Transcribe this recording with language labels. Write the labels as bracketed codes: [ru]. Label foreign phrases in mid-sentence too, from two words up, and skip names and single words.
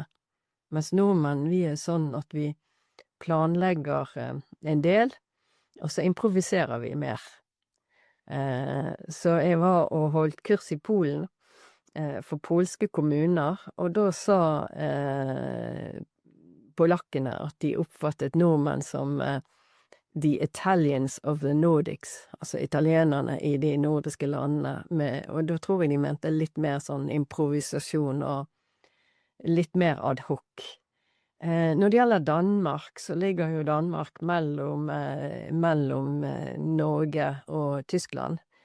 [no] Mens nordmenn, vi er sånn at vi planlegger en del, og så improviserer vi mer. Så jeg var og holdt kurs i Polen for polske kommuner, og da sa polakkene at de oppfattet nordmenn som [en] the Italians of the Nordics, [no] altså italienerne i de nordiske landene, og da tror jeg de mente litt mer sånn improvisasjon og litt mer ad hoc. Når det gjelder Danmark, så ligger jo Danmark mellom Norge og Tyskland.